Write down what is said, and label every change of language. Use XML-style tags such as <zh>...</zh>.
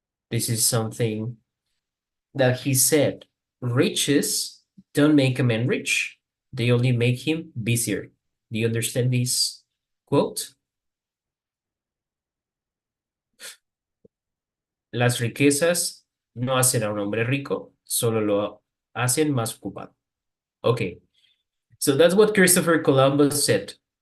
<en>This is something that he said. Riches don't make a man rich. They only make him busier. Do you understand this quote?</en> <es>Las riquezas no hacen a un hombre rico, solo lo hacen más ocupado.</es> <en>Okay. So that's what Christopher Columbus said.</en>